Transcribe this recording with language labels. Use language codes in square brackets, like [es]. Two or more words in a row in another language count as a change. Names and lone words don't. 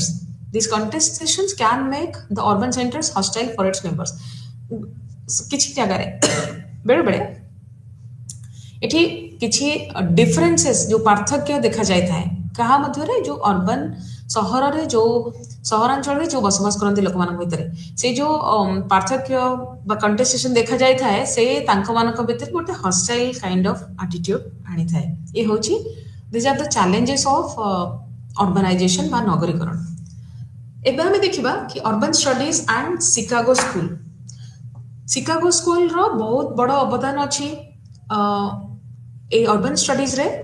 [en] These contestations can make the urban centers hostile for its members. [or] କିଛି ଜାଗାରେ ବେଳେବେଳେ ଏଠି କିଛି ଡିଫରେନ୍ସେସ୍ ଯେଉଁ ପାର୍ଥକ୍ୟ ଦେଖାଯାଇଥାଏ କାହା ମଧ୍ୟରେ ଯେଉଁ ଅର୍ବାନ ସହରରେ ଯେଉଁ ସହରାଞ୍ଚଳରେ ଯେଉଁ ବସବାସ କରନ୍ତି ଲୋକମାନଙ୍କ ଭିତରେ ସେଇ ଯେଉଁ ପାର୍ଥକ୍ୟ ବା କଣ୍ଟେଷ୍ଟେସନ ଦେଖାଯାଇଥାଏ ସେ ତାଙ୍କମାନଙ୍କ ଭିତରେ ଗୋଟେ [en] hostile kind of attitude [or] ଆଣିଥାଏ ଏ ହେଉଛି [en] these are the challenges of urbanization [or] ବା ନଗରୀକରଣ ଏବେ ଆମେ ଦେଖିବା କି [en] urban studies and Chicago school's [or] ବହୁତ ବଡ଼ ଅବଦାନ ଅଛି এই [en] urban studiesରେ